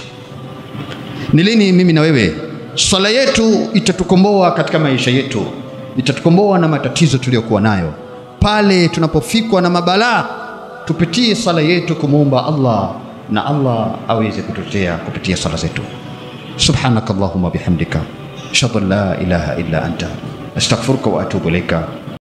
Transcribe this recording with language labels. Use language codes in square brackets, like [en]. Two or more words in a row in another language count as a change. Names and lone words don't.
[sw] Ni lini mimi na wewe sala yetu itatukomboa katika maisha yetu, itatukomboa na matatizo tuliyokuwa nayo? Pale tunapofikwa na mabalaa, tupitie sala yetu kumuomba Allah na Allah aweze kututetea kupitia sala zetu. [ar] سبحانك اللهم بحمدك أشهد أن لا إله إلا أنت أستغفرك وأتوب إليك.